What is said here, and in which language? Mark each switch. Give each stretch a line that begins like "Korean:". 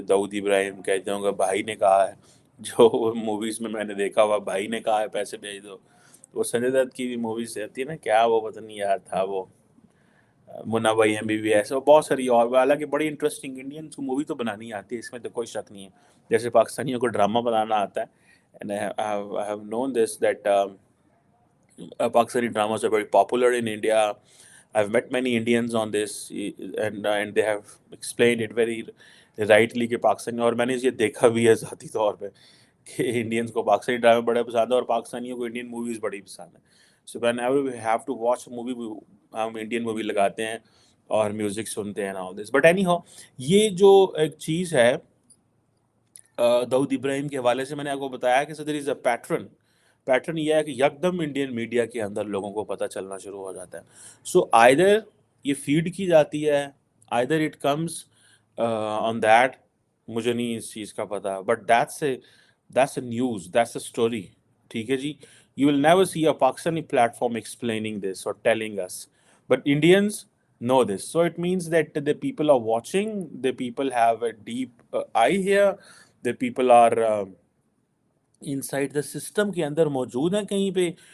Urdu: داؤد ابراہیم کہتے ہوں گے بھائی نے کہا ہے، جو موویز میں نے دیکھا ہوا بھائی نے کہا ہے پیسے بھیج دو. وہ سنجے دت کی بھی موویز رہتی ہے نا، کیا وہ پتہ نہیں یار تھا وہ منا بھائی ایم بی بی ایس، اور بہت ساری اور. حالانکہ بڑی انٹرسٹنگ انڈینس کو مووی تو بنانی آتی ہے، اس میں تو کوئی شک نہیں ہے، جیسے پاکستانیوں کو ڈرامہ بنانا آتا ہے.
English: And I have known this that Pakistani dramas are very popular in India. I've met many Indians on this and they have explained it very rightly
Urdu: کہ پاکستانی، اور میں نے یہ دیکھا بھی ہے ذاتی طور پہ کہ انڈینس کو پاکستانی ڈرامے بڑے پسند ہیں اور پاکستانیوں کو انڈین موویز بڑی پسند ہیں.
English: so whenever we have to watch movie,
Urdu: ہم انڈین مووی لگاتے ہیں اور میوزک سنتے ہیں
English: All this. But anyhow
Urdu: یہ جو ایک چیز ہے داؤد ابراہیم کے حوالے سے میں نے آپ کو بتایا کہ
English: صدر is a pattern
Urdu: یہ ہے کہ یکدم انڈین میڈیا کے اندر لوگوں کو پتہ چلنا شروع ہو جاتا ہے.
English: so either
Urdu: یہ فیڈ کی جاتی ہے،
English: either it comes on that,
Urdu: مجھے نہیں اس چیز کا پتہ،
English: But that's a news, that's a story.
Urdu: ٹھیک ہے جی.
English: You will never see a Pakistani platform explaining this اور telling us, but Indians know this. So it means that the people are watching, the people have a deep eye here, the people are inside the system
Urdu: کے اندر موجود ہیں کہیں پہ.